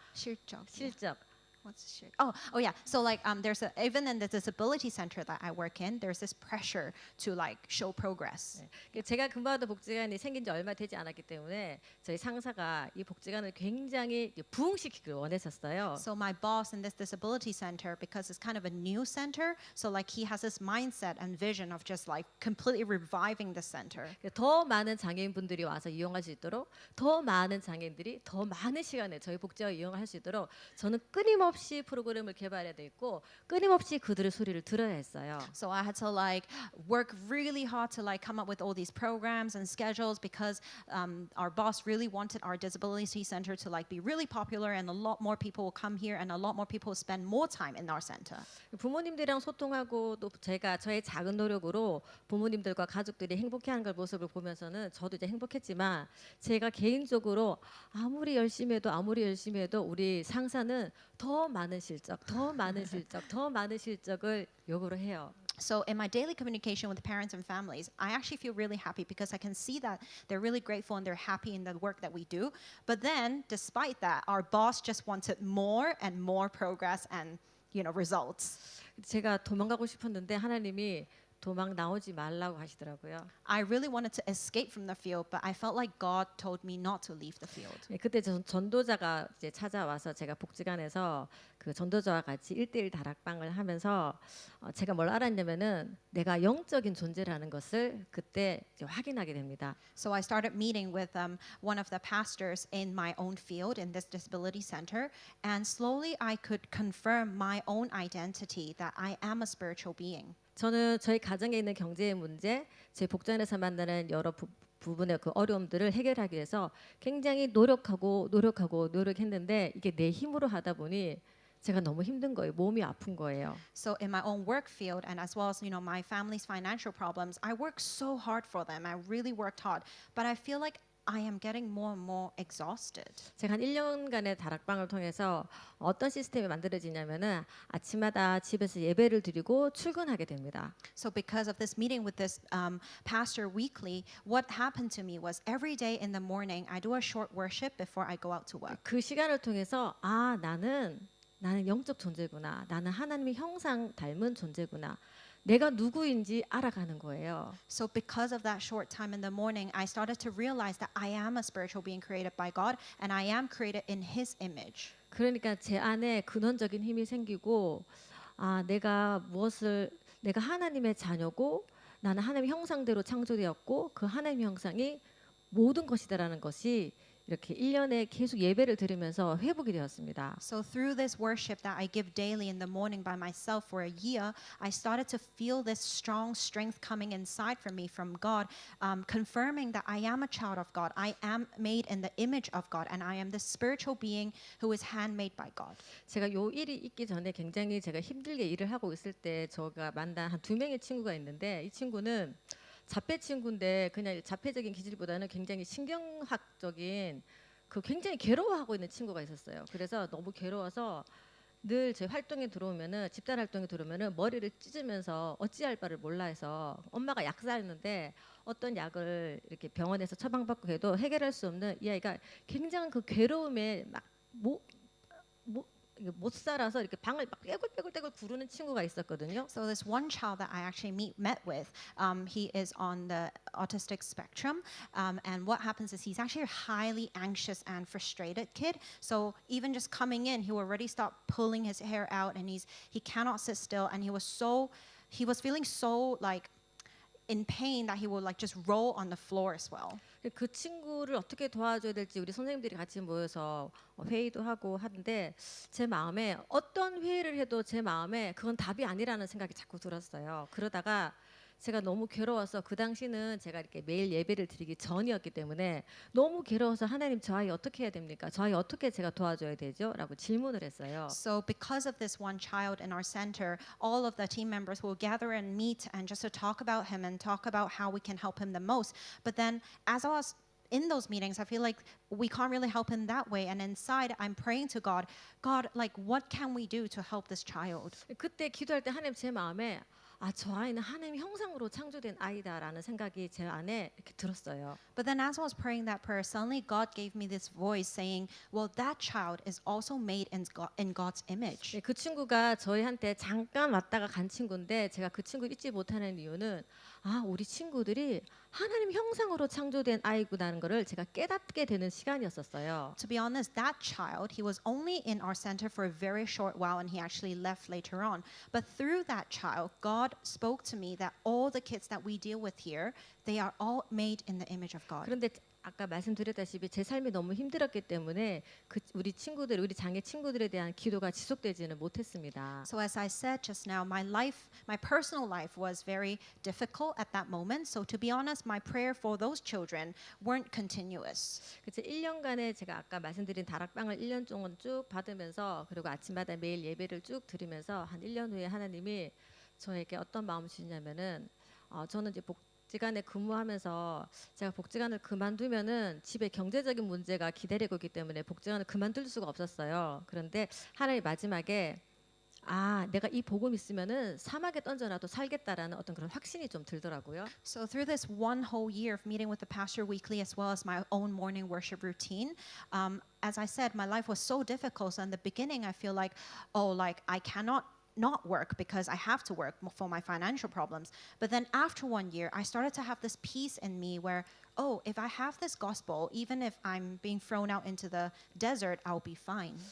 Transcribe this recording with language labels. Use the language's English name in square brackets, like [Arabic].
[Korean] 실적. 실적. [English] What's shit? Oh yeah. So like there's even in the disability center that I work in, there's this pressure to like show progress. [Korean] 제가 근무하던 복지관이 생긴 지 얼마 되지 않았기 때문에 저희 상사가 이 복지관을 굉장히 부흥시키기를 원했었어요. [English] So my boss in this disability center, because it's kind of a new center, so like he has this mindset and vision of just like completely reviving the center. [Korean] 더 많은 장애인분들이 와서 이용할 수 있도록, 더 많은 장애인들이 더 많은 시간에 저희 복지관을 이용할 수 있도록 저는 끊임없이 프로그램을 개발해야 돼 있고 끊임없이 그들의 소리를 들어야 했어요. [English] So I had to like work really hard to like come up with all these programs and schedules because our boss really wanted our disability center to like be really popular and a lot more people will come here and a lot more people will spend more time in our center. [Korean] 부모님들이랑 소통하고 또 제가 저의 작은 노력으로 부모님들과 가족들이 행복해하는 걸 모습을 보면서는 저도 이제 행복했지만 제가 개인적으로 아무리 열심히 해도 우리 상사는 더 많은 실적, 더 많은 실적을 요구를 해요. [English] So in my daily communication with parents and families, I actually feel really happy because I can see that they're really grateful and they're happy in the work that we do. But then, despite that, our boss just wanted more and more progress and results. [Korean] 제가 도망가고 싶었는데 하나님이 도망 나오지 말라고 하시더라고요. [English] I really wanted to escape from the field, but I felt like God told me not to leave the field. [Korean] 그때 전도자가 이제 찾아와서 제가 복지관에서 그 전도자와 같이 1:1 다락방을 하면서 제가 뭘 알았냐면은 내가 영적인 존재라는 것을 그때 이제 확인하게 됩니다. [English] So I started meeting with one of the pastors in my own field in this disability center, and slowly I could confirm my own identity that I am a spiritual being. [Korean] 저는 저희 가정에 있는 경제의 문제, 제 복지관에서 만나는 여러 부분의 그 어려움들을 해결하기 위해서 굉장히 노력했는데 이게 내 힘으로 하다 보니 제가 너무 힘든 거예요. 몸이 아픈 거예요. [English] So in my own work field and as well as my family's financial problems, I worked so hard for them. I really worked hard, but I feel like I am getting more and more exhausted. [Korean] 제가 한 1년간의 다락방을 통해서 어떤 시스템이 만들어지냐면은 아침마다 집에서 예배를 드리고 출근하게 됩니다. [English] So because of this meeting with this pastor weekly, what happened to me was every day in the morning I do a short worship before I go out to work. [Korean] 그 시간을 통해서 아 나는 영적 존재구나. 나는 하나님의 형상 닮은 존재구나. 내가 누구인지 알아가는 거예요. [English] So because of that short time in the morning, I started to realize that I am a spiritual being created by God and I am created in His image. [Korean] 그러니까 제 안에 근원적인 힘이 생기고 아 내가 하나님의 자녀고 나는 하나님의 형상대로 창조되었고 그 하나님의 형상이 모든 것이다라는 것이 이렇게 1년에 계속 예배를 드리면서 회복이 되었습니다. [English] So through this worship that I give daily in the morning by myself for a year, I started to feel this strong strength coming inside from me from God, confirming that I am a child of God. I am made in the image of God, and I am the spiritual being who is handmade by God. [Korean] 제가 요 일이 있기 전에 굉장히 제가 힘들게 일을 하고 있을 때 제가 만난 한 2명의 친구가 있는데 이 친구는 자폐 친구인데 그냥 자폐적인 기질보다는 굉장히 신경학적인 굉장히 괴로워하고 있는 친구가 있었어요. 그래서 너무 괴로워서 늘 제 활동에 들어오면은 집단 활동에 들어오면은 머리를 찢으면서 어찌할 바를 몰라 해서 엄마가 약 사는데 어떤 약을 이렇게 병원에서 처방받고 해도 해결할 수 없는 이 아이가 굉장한 그 괴로움에 막 못 살아서 이렇게 방을 막 떼굴떼굴 구르는 친구가 있었거든요. [English] So this one child that I actually met with, he is on the autistic spectrum, and what happens is he's actually a highly anxious and frustrated kid. So even just coming in, he will already start pulling his hair out, and he cannot sit still, and he was feeling so like in pain that he would like just roll on the floor as well. [Korean] 그 친구를 어떻게 도와줘야 될지 우리 선생님들이 같이 모여서 회의도 하고 하는데 제 마음에 어떤 회의를 해도 제 마음에 그건 답이 아니라는 생각이 자꾸 들었어요. 그러다가 제가 너무 괴로워서 그 당시는 제가 이렇게 매일 예배를 드리기 전이었기 때문에 너무 괴로워서 하나님 저 아이 어떻게 해야 됩니까? 저 아이 어떻게 제가 도와줘야 되죠? 라고 질문을 했어요. [English] So because of this one child in our center, all of the team members will gather and meet and just to talk about him and talk about how we can help him the most. But then as I was in those meetings, I feel like we can't really help him that way. And inside, I'm praying to God, like, what can we do to help this child? [Korean] 그때 기도할 때 하나님 제 마음에 저 아이는 하나님 형상으로 창조된 아이다라는 생각이 제 안에 이렇게 들었어요. [English] But then as I was praying that prayer, suddenly God gave me this voice saying, well, that child is also made in God's image. [Korean] 그 친구가 저희한테 잠깐 왔다가 간 친구인데 제가 그 친구를 잊지 못하는 이유는 우리 친구들이 하나님 형상으로 창조된 아이구나는 거를 제가 깨닫게 되는 시간이었었어요. [English] To be honest, that child, he was only in our center for a very short while and he actually left later on. But through that child, God spoke to me that all the kids that we deal with here, they are all made in the image of God. [Korean] 그런데 아까 말씀드렸다시피 제 삶이 너무 힘들었기 때문에 우리 장애 친구들에 대한 기도가 지속되지는 못했습니다. [English] So as I said just now, my personal life was very difficult at that moment. So to be honest, my prayer for those children weren't continuous. [Korean] 그래서 1년간에 제가 아까 말씀드린 다락방을 1년 동안 쭉 받으면서 그리고 아침마다 매일 예배를 쭉 드리면서 한 1년 후에 하나님이 저에게 어떤 마음을 주시냐면은 저는 이제 복지관에 근무하면서 제가 복지관을 그만두면은 집에 경제적인 문제가 기다리고 있기 때문에 복지관을 그만둘 수가 없었어요. 그런데 하나님 마지막에 내가 이 복음 있으면은 사막에 던져놔도 살겠다라는 어떤 그런 확신이 좀 들더라고요. [English] So through this one whole year of meeting with the pastor weekly as well as my own morning worship routine, as I said, my life was so difficult. So in the beginning, I feel like, I cannot not work because I have to work for my financial problems. But then after 1 year, I started to have this peace in me where, if I have this gospel, even if I'm being thrown out into the desert, I'll be fine.